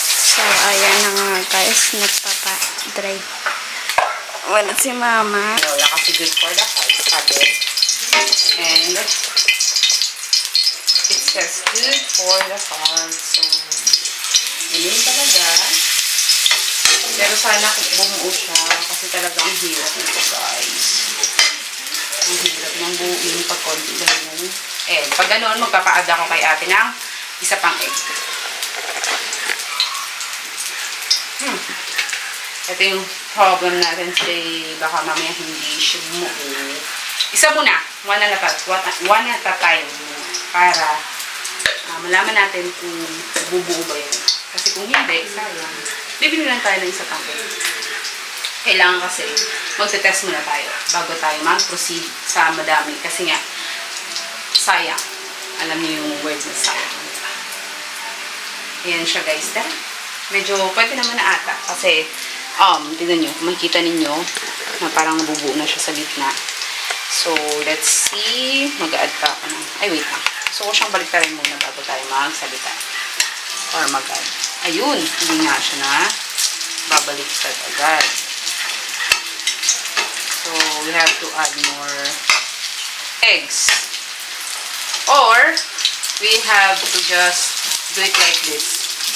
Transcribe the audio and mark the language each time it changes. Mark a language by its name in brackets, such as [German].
[Filipino] So, ayan na nga guys. Nagpapa-dry. Wala si mama. Wala kasi [English] good for the heart, [Filipino] sabi. [English] And it says good for the heart. [Filipino] So, yun talaga. Pero sana bumuo siya kasi talaga ang hirap nito guys. Ang hirap ng buuin pag konti lang yung egg. Pag ganoon, magpapa-add ako kay ate ng isa pang egg. Ito yung problem natin today. Baka mamaya hindi siya bumuo. Isa muna. [English] One at a time. [Filipino] Para malaman natin kung bubuo ba yun. Kasi kung hindi, sayang. Bibili lang tayo ng isa pang egg. Kailangan kasi magte-test muna tayo bago tayo mag-proceed sa madami. Kasi nga, sayang. Alam niyo yung word na sayang. Ayan siya guys. Medyo pwede naman na ata. Kasi, tignan nyo, makikita ninyo na parang nabubuo na siya sa gitna. [English] So, let's see. [Filipino] Mag-add pa ako ng... Ay, wait lang. So, ko siyang baliktarin muna bago tayo magsalita. Or mag-add. Ayun, hindi nga siya na babaliktad agad. [English] So, we have to add more eggs. Or, we have to just do it like this.